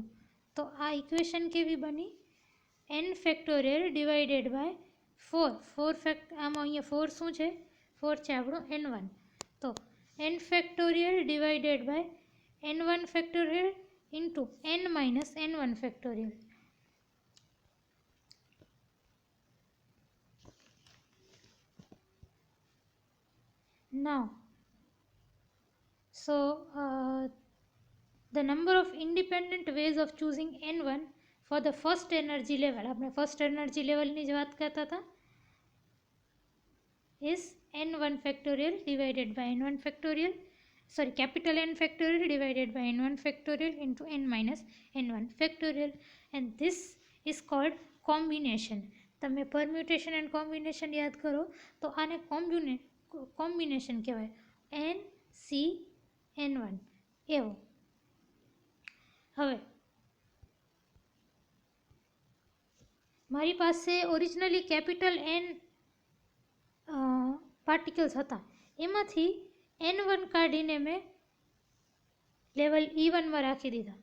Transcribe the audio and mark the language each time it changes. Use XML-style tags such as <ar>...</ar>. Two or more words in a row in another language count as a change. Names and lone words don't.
<gu>તો આ ઇક્વેશન કેવી બની?</gu> <en>n factorial divided by 4.</en> <gu>આમાં અહીંયા 4 શું છે? 4 છે આપણું n1. તો</gu> <en>n factorial divided by n1 factorial into n minus n1 factorial. Now, so the number of independent ways of choosing n1 for the first energy level,</en> <gu>આપણે first energy level ની જ વાત કરતા હતા,</gu> <en>is n1 factorial divided by n1 factorial, sorry, capital N factorial divided by n1 factorial into n minus n1 factorial, and this is called combination.</en> <gu>તમે</gu> <en>permutation and combination</en> <gu>યાદ કરો તો આને કોમ્બિનેશન કહેવાય. NCN1 એવો. હવે મારી પાસે</gu> <en>originally capital N particles</en> <gu>હતા, એમાંથી N1 કાઢીને મેં લેવલ E1માં રાખી દીધા.</gu>